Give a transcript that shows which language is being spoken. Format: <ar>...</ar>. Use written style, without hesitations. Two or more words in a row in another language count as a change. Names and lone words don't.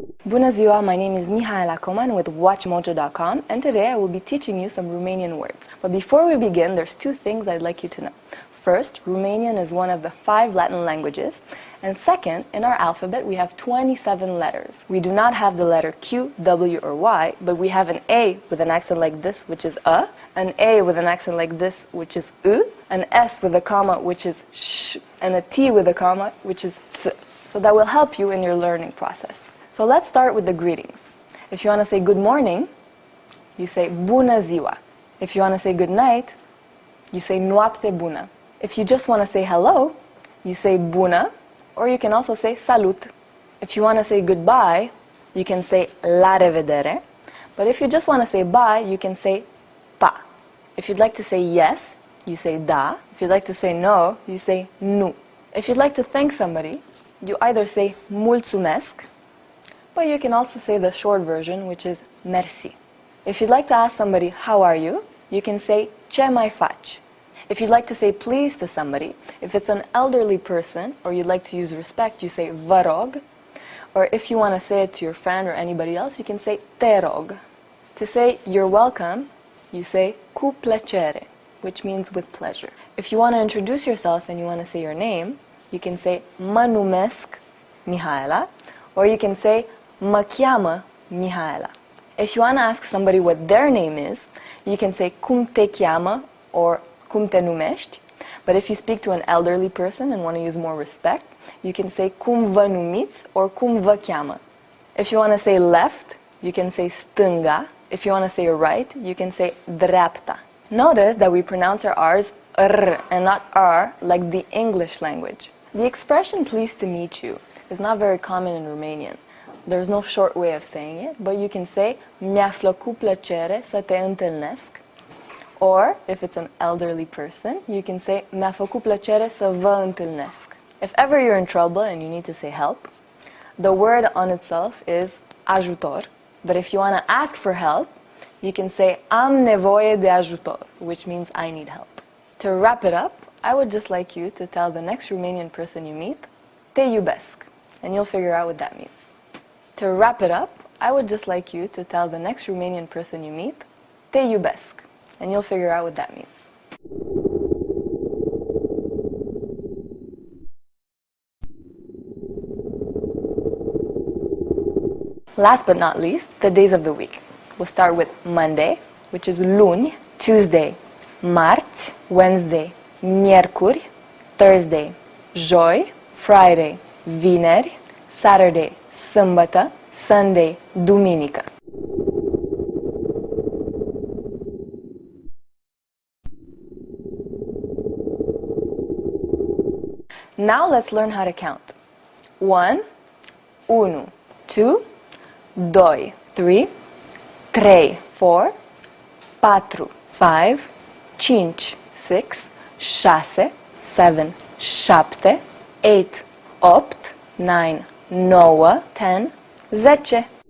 <ro>Bună ziua,</ro> <en>my name is Mihaela Coman with WatchMojo.com, and today I will be teaching you some Romanian words. But before we begin, there's two things I'd like you to know. First, Romanian is one of the 5 Latin languages, and second, in our alphabet we have 27 letters. We do not have the letter Q, W, or Y, but we have an A with an accent like this, which is A, an A with an accent like this, which is U, an S with a comma, which is sh, and a T with a comma, which is ts. So that will help you in your learning process. So let's start with the greetings. If you want to say good morning, you say</en> <ro>bună ziua.</ro> <en>If you want to say good night, you say</en> <ro>noapte bună.</ro> <en>If you just want to say hello, you say bună, or you can also say salut. If you want to say goodbye, you can say</en> <ro>la revedere.</ro> <en>But if you just want to say bye, you can say pa. If you'd like to say yes, you say da. If you'd like to say no, you say nu. If you'd like to thank somebody, you either say mulțumesc, but you can also say the short version, which is merci. If you'd like to ask somebody, how are you? You can say</en> <ro>ce mai faci.</ro> <en>If you'd like to say please to somebody, if it's an elderly person, or you'd like to use respect, you say</en> <ro>vă rog.</ro> <en>Or if you want to say it to your friend or anybody else, you can say</en> <ro>te rog.</ro> <en>To say you're welcome, you say</en> <ro>cu plăcere,</ro> <en>which means with pleasure. If you want to introduce yourself and you want to say your name, you can say</en> <ro>mă numesc Mihaela,</ro> <en>or you can say</en> <ro>mă cheamă Mihaela.</ro> <en>If you want to ask somebody what their name is, you can say</en> <ro>cum te cheamă</ro> <en>or</en> <ro>cum te numești.</ro> <en>But if you speak to an elderly person and want to use more respect, you can say</en> <ro>cum vă numiți</ro> <en>or</en> <ro>cum vă cheamă.</ro> <en>If you want to say left, you can say stânga. If you want to say right, you can say dreapta. Notice that we pronounce our R's R and not R like the English language. The expression pleased to meet you is not very common in Romanian. There's no short way of saying it, but you can say</en> <ro>mi-a făcut plăcere să te întâlnesc.</ro> <en>Or, if it's an elderly person, you can say</en> <ro>mi-a făcut plăcere să vă întâlnesc.</ro> <en>If ever you're in trouble and you need to say help, the word on itself is ajutor. But if you want to ask for help, you can say</en> <ro>am nevoie de ajutor,</ro> <en>which means I need help. To wrap it up, I would just like you to tell the next Romanian person you meet,</en> <ro>te iubesc,</ro> <en>and you'll figure out what that means. To wrap it up, I would just like you to tell the next Romanian person you meet,</en> <ro>te iubesc,</ro> <en>and you'll figure out what that means. Last but not least, the days of the week. We'll start with Monday, which is luni, Tuesday, marți, Wednesday, miercuri, Thursday, joi, Friday, vineri, Saturday, sâmbătă, Sunday, duminică. Now let's learn how to count. 1, 2, 2, 3, 3, 4, 4, 5, 5, 6, 6, 7, 7, 8, 8, 9, 9, 10, 10.</en>